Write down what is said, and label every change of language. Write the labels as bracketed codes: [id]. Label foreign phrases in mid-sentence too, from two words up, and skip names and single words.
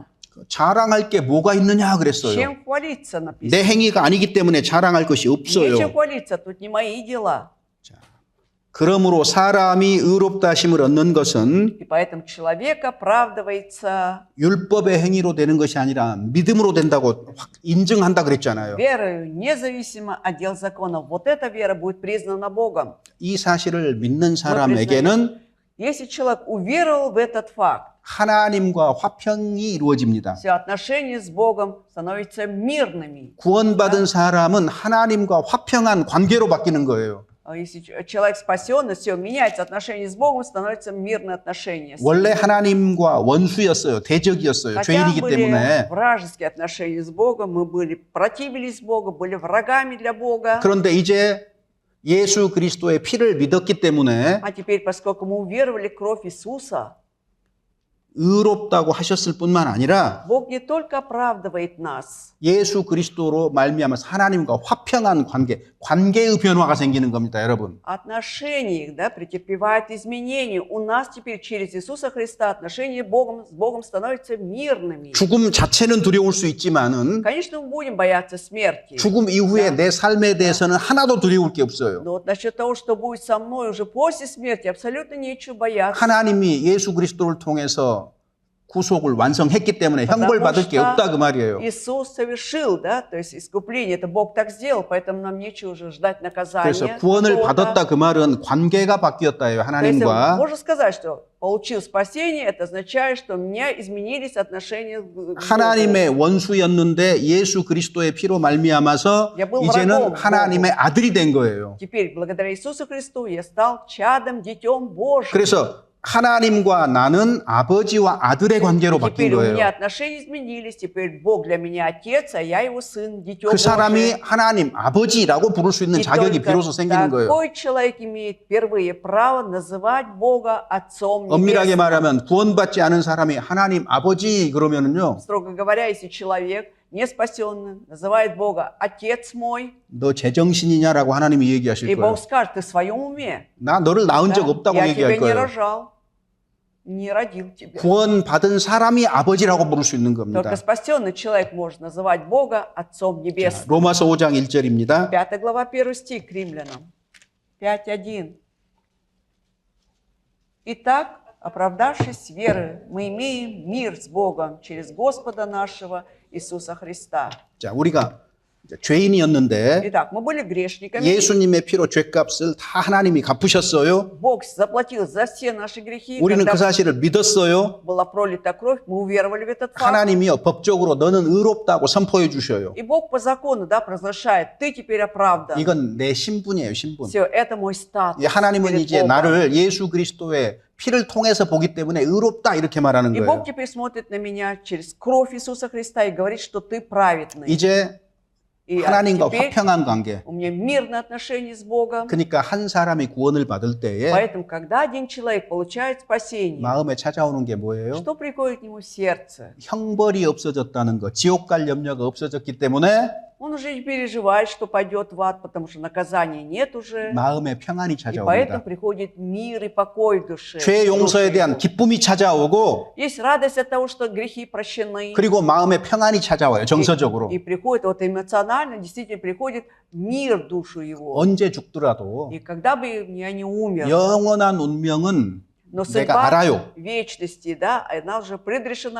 [ko] 자랑할 게 뭐가 있느냐 그랬어요. [ru] Чем хвалиться [ko] 내 [ru] написано? [ko] 행위가 아니기 때문에 자랑할 것이 [ru] Нечем [ko] 없어요. [ru] хвалиться, тут не мои дела. [ko] 그러므로 사람이 의롭다 하심을 얻는 것은 [ru] И поэтому человек оправдывается [ko] 율법의 행위로 되는 것이 아니라 믿음으로 된다고 확 인증한다 그랬잖아요. [ru] верою, независимо от дел закона. Вот эта вера будет признана Богом. [ko] 이 사실을 믿는 사람에게는 [ru] Если человек уверовал в этот факт, [ko] 하나님과 화평이 이루어집니다. [ru] все отношения с Богом становятся мирными. [ko] 구원받은 사람은 하나님과 화평한 관계로 바뀌는 거예요. [ru] А если человек спасен, все меняется, отношения с Богом становятся мирные отношения. [ko] 원래 하나님과 원수였어요. 대적이었어요. [ru] Хотя [ko] 죄인이기 [ru] были [ko] 때문에. [ru] вражеские отношения с Богом, мы были противились Богу, были врагами для Бога. [ko] 그런데 이제 예수 그리스도의 피를 믿었기 때문에 [ru] А теперь, поскольку мы уверовали в кровь Иисуса, [ko] 의롭다고 하셨을 뿐만 아니라 [ru] Бог не только оправдывает нас, [ko] 예수 그리스도로 말미암아서 하나님과 화평한 관계의 변화가 생기는 겁니다, 여러분. [ru] отношения, да, претерпевают изменения. У нас теперь через Иисуса Христа отношения с Богом становятся мирными. [ko] 죽음 자체는 두려울 수 있지만은 [ru] Конечно, мы будем бояться смерти. [ko] 죽음 이후에 내 삶에 대해서는 하나도 두려울 게 없어요. [ru] Но вот насчет того, что будет со мной уже после смерти, абсолютно нечего бояться. [ko] 하나님이 예수 그리스도를 통해서 구속을 완성했기 때문에 형벌 받을 게 없다 그 말이에요. [ru] Иисус совершил, да, то есть искупление, это Бог так сделал, поэтому нам нечего уже ждать наказания. [ko] 그래서 구원을 [ru] какого-то. [ko] 받았다 그 말은 관계가 바뀌었다예요, [ru] То есть [ko] 하나님과. [ru] можно сказать, что получил спасение, это означает, что у меня изменились отношения с Богом. [ko] 하나님의 원수였는데 예수 그리스도의 피로 말미암아서 [ru] Я был [ko] 이제는 [ru] врагом [ko] 하나님의 아들이 된 거예요. [ru] Теперь, благодаря Иисусу Христу, я стал чадом, детем Божьим. [ko] 그래서 하나님과 나는 아버지와 아들의 관계로 바뀐 [ru] Теперь у меня [ko] 거예요. [ru] отношения изменились, теперь Бог для меня отец, а я его сын, дитё [ko] 그 사람이 [ru] Божие. [ko] 하나님 아버지라고 부를 수 있는 [ru] И [ko] 자격이 [ru] только [ko] 비로소 생기는 거예요. [ru] такой человек имеет впервые право называть Бога Отцом [ko] 엄밀하게 [ru] Небесным. [ko] 말하면 구원받지 않은 사람이 하나님 아버지 그러면은요, [ru] Строго говоря, если человек не спасенный называет Бога Отец мой, [ko] 너 제정신이냐라고 하나님이 얘기하실 [ru] и [ko] 거예요. [ru] Бог скажет, ты в своем уме. [ko] 나 너를 낳은 적 [ru] Да? [ko] 없다고 [ru] Я тебя [ko] 얘기할 [ru] не [ko] 거예요. [ru] рожал, не родил тебя. [ko] 구원받은 사람이 아버지라고 부를 수 있는 겁니다. [ru] Только спасенный человек может называть Бога Отцом Небесным. [ko] 로마서 5장 1절입니다. [ru] 5 глава, 1 стих к Римлянам. 5:1. Итак, оправдавшись верой, мы имеем мир с Богом через Господа нашего Иисуса Христа. [ko] 자, 우리가 죄인이었는데 [ru] Итак, мы были грешниками. [ko] 예수님의 피로 죄값을 다 하나님이 갚으셨어요. [ru] Бог заплатил за все наши грехи. [ko] 우리는 [ru] Когда [ko] 그 사실을 믿었어요. [ru] была пролита кровь, мы уверовали в этот факт. [ko] 하나님이요 법적으로 너는 의롭다고 선포해 주셔요. [ru] И Бог по закону, да, провозглашает, ты теперь оправдан. [ko] 이건 내 신분이에요, 신분. [ru] Все, это мой статус. [ko] 하나님은 [ru] перед [ko] 이제 [ru] Богом. [ko] 나를 예수 그리스도의 피를 통해서 보기 때문에 의롭다 이렇게 말하는 [ru] И [ko] 거예요. [ru] Бог теперь смотрит на меня через кровь Иисуса Христа и говорит, что ты праведный. [ko] 이제 [ru] И [ko] 하나님과 [ru] теперь [ko] 화평한 관계. [ru] у меня мирные отношения с Богом. [ko] 그러니까 한 사람이 구원을 받을 때에 [ru] Поэтому, когда один человек получает спасение, [ko] 마음에 찾아오는 게 뭐예요? [ru] что приходит к нему в сердце? [ko] 형벌이 없어졌다는 거, 지옥 갈 염려가 없어졌기 때문에 [ru] Он уже не переживает, что пойдет в ад, потому что наказания нет уже. [ko] 마음에 평안이 [ru] И поэтому [ko] 찾아옵니다. [ru] приходит мир и покой в душе. [ko] 죄 용서에 대한 기쁨이 찾아오고 [ru] Есть радость от того, что грехи прощены. [ko] 그리고 마음에 평안이 찾아와요. 정서적으로. [ru] И приходит, вот эмоционально, действительно приходит мир в душу его. [ko] 언제 죽더라도 [ru] И когда бы я не умер, [ko] 영원한 운명은 [ru] но [ko] 내가 [ru] судьба [ko] 알아요. [ru] вечности, да, она уже предрешена.